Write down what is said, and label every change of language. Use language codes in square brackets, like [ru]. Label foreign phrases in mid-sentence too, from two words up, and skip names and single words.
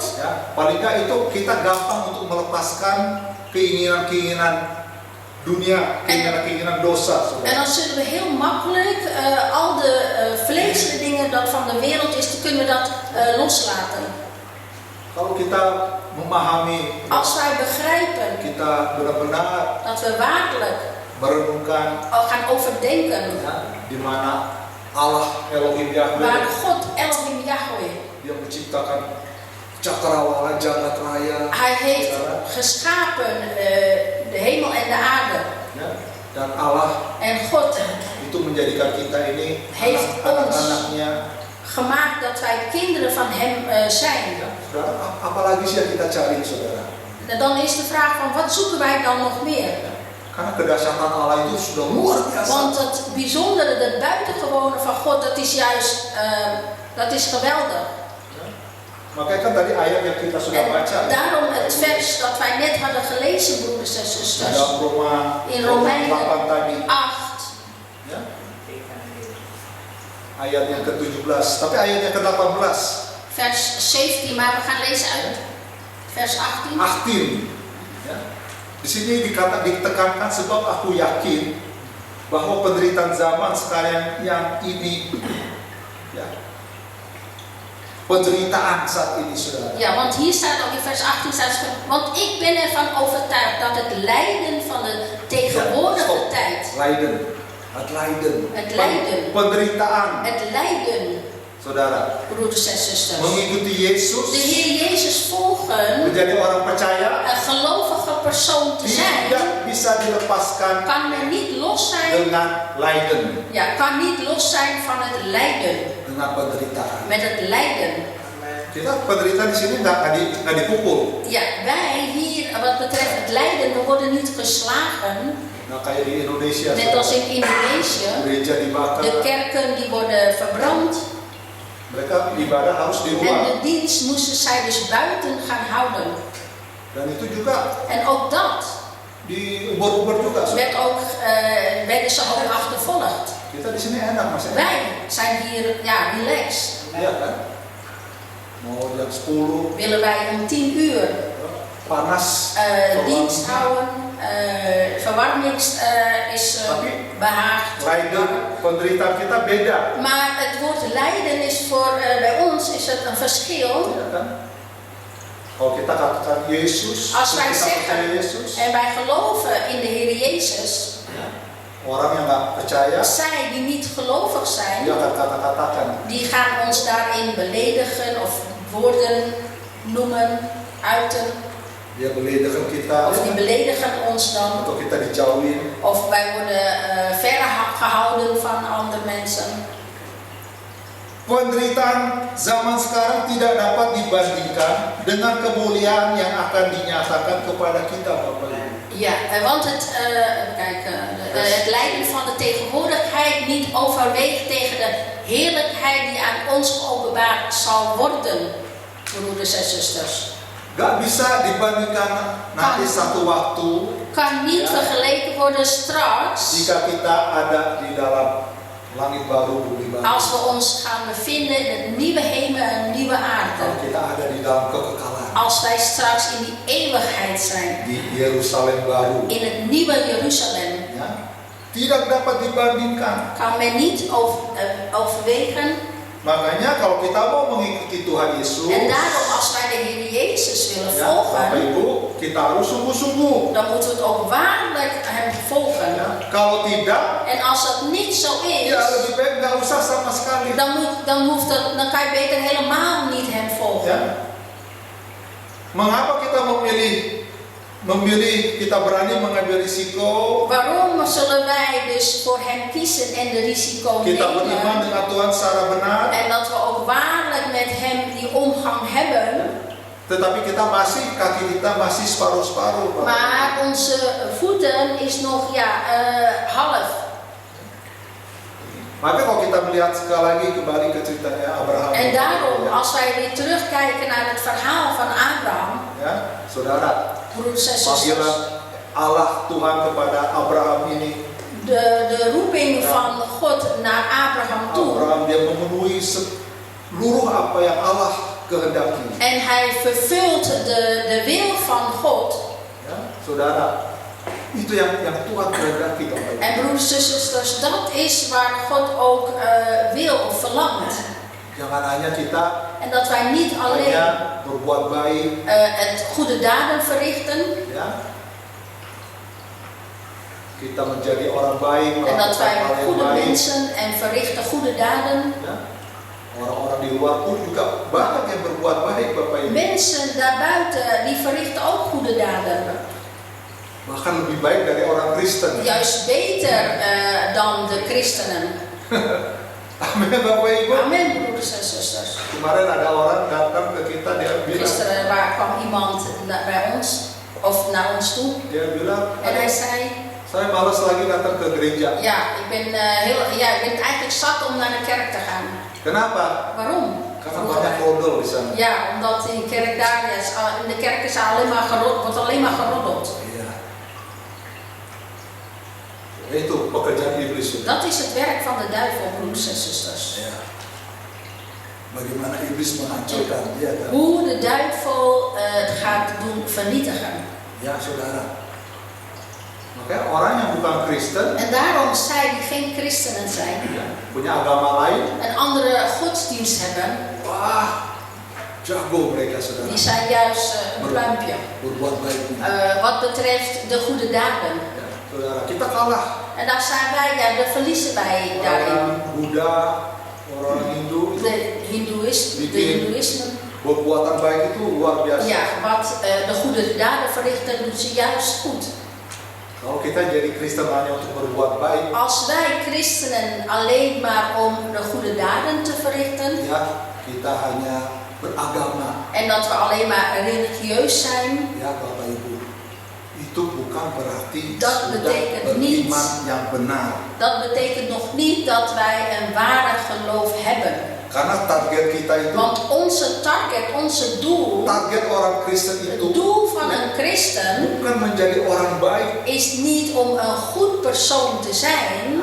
[id] Ya, paling nggak itu kita gampang untuk melepaskan keinginan-keinginan dunia, keinginan-keinginan dosa, [nl] En [id] saudara. [nl] dan zullen we heel makkelijk al de vleeselijke dingen dat van de wereld is, dan kunnen we dat loslaten. [id] Kalau kita memahami, [nl] Als wij begrijpen [id] kita benar-benar [nl] dat we waarlijk [id] merenungkan [nl] gaan overdenken [id] ya, di mana Allah Elohim Yahweh [nl] waar God Elohim Yahweh, [id] yang menciptakan cakrawala jagat raya, [nl] Hij heeft geschapen de hemel en de aarde. [id] ya, dan Allah [nl] En God [id] itu menjadikan kita ini [nl] Heeft [id] anak-anaknya. [nl] gemaakt dat wij kinderen van Hem zijn. [id] Ya, saudara, apalagi sih yang kita cari, saudara? [nl] En dan is de vraag van wat zoeken wij dan nog meer? [id] Karena kedahsyatan Allah itu sudah luar biasa. [nl] Want het bijzondere, het buitengewone van God, dat is juist, dat is geweldig. [id] Makanya kan tadi ayat yang kita sudah [nl] En [id] baca. [nl] daarom het vers dat wij net hadden gelezen, broeders en zusters, [id] Dalam [nl] in Romeinen [id] 8 tadi, 8, ya. Ayat yang ke-17, tapi ayat yang ke-18. [nl] vers 17, maar we gaan lezen uit vers 18. 18. [id] Ya. Di sini ditekankan sebab aku yakin bahwa penderitaan zaman sekarang yang ini, ya, penderitaan saat ini, saudara. [nl] Ja, want hier staat ook in vers 18, want ik ben ervan overtuigd dat het lijden van de tegenwoordige Stop. tijd, Lijden, het lijden, Het lijden. [id] penderitaan, [nl] het lijden, [id] saudara, [nl] broeders en zusters, [id] mengikuti Yesus, [nl] de Heer Jezus volgen, [id] menjadi orang percaya, [nl] een gelovige persoon te zijn, [id] tidak bisa dilepaskan [nl] kan er niet los zijn, [id] dengan lijden, [nl] ja, kan niet los zijn van het lijden, [id] dengan penderitaan. [nl] met het lijden. [id] Kita penderitaan di sini nggak dipukul. [nl] Ja, wij hier, wat betreft het lijden, we worden niet geslagen, [id] Nah, kayak di Indonesia, [nl] net als in Indonesië. [id] gereja dibakar, [nl] De kerken die worden verbrand [id] mereka ibadah harus di [nl] en [id] luar. [nl] de dienst moesten zij dus buiten gaan houden. [id] Dan itu juga [nl] En ook dat [id] di ubur-ubur juga. [nl] werden ze ook achtervolgd. [id] Kita di sini enak, Mas. [nl] Wij zijn hier relaxed. [id] Iya kan? Mau jam 10 [nl] Willen wij om 10 uur [id] panas, [nl] dienst houden verwarming is behaagd. Lijden, [id] penderitaan kita beda. [nl] Maar het woord lijden is bij ons is het een verschil. [id] Ya kan? Kalau kita katakan Yesus, [nl] Als wij [id] kita percaya [nl] zeggen [id] Yesus, [nl] en wij geloven in de Heer Jezus, [id] orang yang nggak percaya, [nl] zij die niet gelovig zijn, [id] dia akan kata-katakan. [nl] die gaan ons daarin beledigen of woorden noemen, uiten. [id] Dia beledigen kita, [nl] Of die beledigen ons dan. [id] atau kita dijauhin. [nl] Of wij worden verre gehouden van andere mensen. [id] Penderitaan zaman sekarang tidak dapat dibandingkan dengan kemuliaan yang akan dinyatakan kepada kita, Bapak Ibu. [nl] Ja, want het lijden van de tegenwoordigheid niet overweegt tegen de heerlijkheid die aan ons geopenbaard zal worden, broeders en zusters. [id] Gak bisa dibandingkan nanti satu waktu [nl] Kan niet vergeleken worden straks [id] jika kita ada di dalam langit baru, bumi baru. [nl] als we ons gaan bevinden in het nieuwe hemel en nieuwe [id] Kalau [nl] aarde. [id] kita ada di dalam kekekalan, [nl] Als wij straks in die eeuwigheid zijn, [id] di Yerusalem baru, [nl] in het nieuwe Jeruzalem, [id] ya, tidak dapat dibandingkan. [nl] kan men niet overwegen. [id] Makanya kalau kita mau mengikuti Tuhan Yesus, [nl] En daarom als wij de Heer Jezus willen [id] ya, Bapak [nl] volgen, [id] Ibu, kita harus sungguh-sungguh. [nl] dan moeten we het ook waarlijk hem volgen. [id] Ya, kalau tidak, [nl] En als dat niet zo is, [id] ya lebih baik nggak usah sama sekali. [nl] dan kan je beter helemaal niet hem volgen. [id] Ya. Mengapa kita memilih, kita berani mengambil risiko? [nl] Waarom zullen wij dus voor hem kiezen en de risico [id] Kita beriman [nl] nemen? [id] dengan Tuhan secara benar, [nl] En dat we ook waarlijk met hem die omgang hebben. [id] tetapi kita kaki kita masih separuh-separuh, Pak. [nl] Maar onze voeten is nog half. [id] Maka kalau kita melihat sekali lagi kembali ke ceritanya Abraham. [nl] En daarom, als wij weer terugkijken naar het verhaal van Abraham, [id] Ya, saudara, [nl] broeders en [id] panggilan [nl] zusters, [id] Allah Tuhan kepada Abraham ini, [nl] de roeping van God naar Abraham toe. [id] Abraham dia memenuhi seluruh apa yang Allah kehendaki. [nl] En hij vervult de wil van God. [id] Ya, saudara, itu yang Tuhan kehendaki, Bapak Ibu. [nl] En broeders en zusters, dat is waar God ook wil of verlangt. [id] Jangan hanya kita [nl] En dat wij niet alleen [id] hanya berbuat baik, [nl] het goede daden verrichten. [id] ya. Kita menjadi orang baik, [nl] En dat [id] melakukan [nl] wij [id] hal yang [nl] goede [id] baik. [nl] mensen en verrichten goede daden. [id] Ya. Orang-orang di luar pun juga banyak yang berbuat baik, Bapak Ibu. [nl] Mensen daarbuiten die verrichten ook goede daden. [id] Bahkan lebih baik dari orang Kristen. [nl] Juist beter dan de christenen. [id] Amin, Bapak Ibu. [nl] Amen, broeders en zusters. [id] Kemarin ada orang datang ke kita, dia bilang, [nl] Gisteren kwam iemand bij ons, of naar ons toe. [id] dia bilang, [nl] En hij zei, [id] saya malas lagi datang ke gereja. [nl] ik ben eigenlijk zat om naar de kerk te gaan. [id] Kenapa? [nl] Waarom? [id] Karena banyak rodol di sana. [nl] Ja, omdat in de kerk daar, in de kerk is wordt alleen maar geroddeld. [id] Iya. Itu pekerjaan iblis. [nl] Dat is het werk van de duivel, broeders en zusters. [id] Ya. Bagaimana iblis menghancurkan dia kan? [nl] Hoe de duivel het gaat doen vernietigen. [id] Ya, saudara. Makanya orang yang bukan Kristen, [nl] En daarom zij die geen christenen zijn, [id] ya, punya agama lain, [nl] een andere godsdienst hebben, [id] wah, jago mereka, saudara. [nl] die zijn juist een pluimpje. [id] Berbuat baik. [nl] Wat betreft de goede daden. [id] Ya, saudara, kita kalah. [nl] En daar zijn wij, daar verliezen wij daarin. [id] Orang Buddha, orang Hindu itu [nl] De Hindoeïsme. [id] perbuatan baik itu luar biasa. [nl] Ja, wat de goede daden verrichten, doen ze juist goed. [id] Kalau kita jadi Kristen hanya untuk berbuat baik, [nl] Als wij christenen alleen maar om de goede daden te verrichten, [id] ya kita hanya beragama. [nl] en dat we alleen maar religieus zijn, [id] Ya Bapak Ibu, itu bukan berarti [nl] Dat [id] sudah [nl] betekent niet. [id] beriman yang benar. [nl] dat betekent nog niet dat wij een ware geloof hebben. [id] Karena target kita itu, [nl] Want onze target, onze doel, [id] target orang Kristen [nl] het [id] itu [nl] doel van een christen [id] bukan menjadi orang baik. [nl] is niet om een goed persoon te zijn.